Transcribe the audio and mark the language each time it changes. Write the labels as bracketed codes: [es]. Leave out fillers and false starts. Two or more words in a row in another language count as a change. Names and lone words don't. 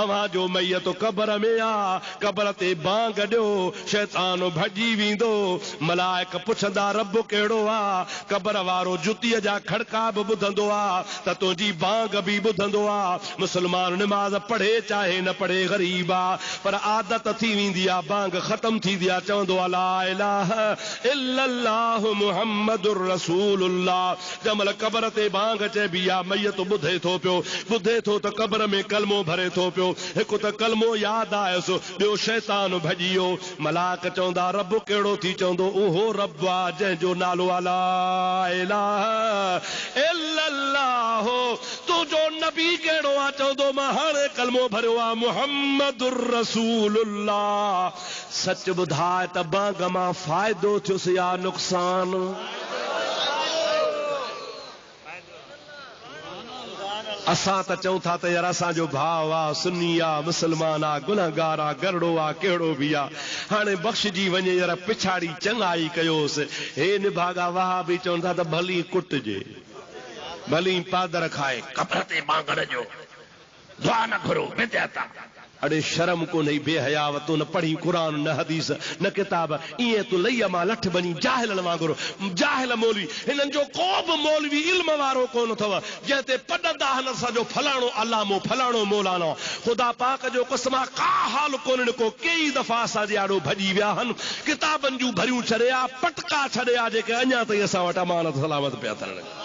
[sd] अव्हां जो मैयत कब्र में आहे, कब्र ते बांग ॾियो, शैतान भॼी वेंदो। मलाइक पुछंदा रब कहिड़ो आहे? कब्र वारो जुतीअ जा खड़का बि ॿुधंदो आहे त तुंहिंजी बांग बि ॿुधंदो आहे। मुस्लमान निमाज़ पढ़े चाहे न पढ़े, ग़रीब आहे, पर आदत थी वेंदी आहे, बांग ख़त्म थींदी आहे, चवंदो आहे [ar] لا إله إلا الله محمد رسول الله. [sd] जमल कब्र ते बांग चइबी आहे, मैयत ॿुधे थो पियो, ॿुधे थो त कब्र में कलमो भरे थो पियो। हिकु त कलमो यादि आयुसि, ॿियो शैतान भॼी वियो। मलाइक चवंदा रब कहिड़ो थी? चवंदो उहो रब आहे जंहिंजो नालो [ar] لا إله إلا الله. [sd] तू तुझो नबी कहिड़ो आहे चवंदो मां हाणे कलमो भरियो आहे [ar] محمد رسول الله. [sd] सच ॿुधाए त बांग मां फ़ाइदो थियुसि या नुक़सान? असां त चऊं था त यार असांजो भाउ आहे, सुन्नी आहे, मुस्लमान आहे, गुनहगार आहे, गरड़ो आहे, कहिड़ो बि आहे, हाणे बख़्शिजी वञे यार पिछाड़ी चङाई कयोसि। हे निभागा वाह बि चवनि था त भली कुटिजे, भली पादर खाए, कब्र ते बांगड़ जो दुआ न घुरो विद्याता। अड़े शर्म को नहीं, बेहयाव तू न पढ़ी कुरान न हदीस न किताब, इएं तू लई मां लठ बनी जाहिलनि वांगुरु। जाहिल मौलवी, हिननि जो को बि मौलवी इल्म वारो कोन अथव जंहिं ते पढ़ंदा हन असांजो फलाणो अलामो फलाणो मौलाना। ख़ुदा पाक जो कसम आहे का हाल कोन्हनि को। कई दफ़ा असांजे आॾो भॼी विया आहिनि, किताबनि जूं भरियूं छॾिया, पटका छॾिया, जेके अञा ताईं असां वटि अमानत सलामत पिया थियनि।